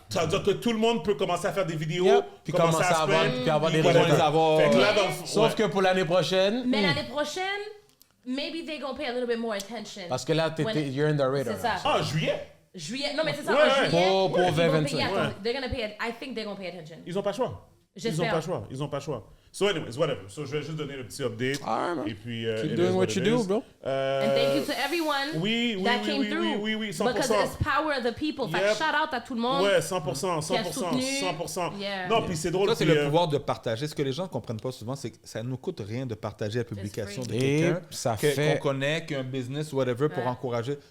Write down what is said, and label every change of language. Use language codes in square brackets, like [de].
[fr] Ça veut dire que tout le monde peut commencer à faire des vidéos, puis commencer à se plaindre, puis avoir des résultats. Sauf que pour l'année prochaine... Mais l'année prochaine, [en] maybe they're going to pay a little bit more attention. [fr] Parce que là, [en] you're in the radar. [fr] C'est ça. Ah, juillet. Non, mais c'est ça, en juillet. Pour 2025. [en] I think they're gonna pay attention. [fr] Ils n'ont pas le choix. Ils n'ont pas le choix. [en] So anyways, whatever. [fr] So je vais juste donner le petit update. Et puis... [en] Keep doing what you do, bro. And thank you to everyone that came through. [fr] Oui, 100%. [en] Because it's power of the people. [fr] Fait que shout out à tout le monde. Ouais, 100%. [en] Yeah. [fr] Non, puis c'est drôle. Ça, c'est le pouvoir de partager. Ce que les gens ne comprennent pas souvent, c'est que ça ne nous coûte rien de partager la publication de quelqu'un qu'on connaît, qui a un business, whatever, pour encourager.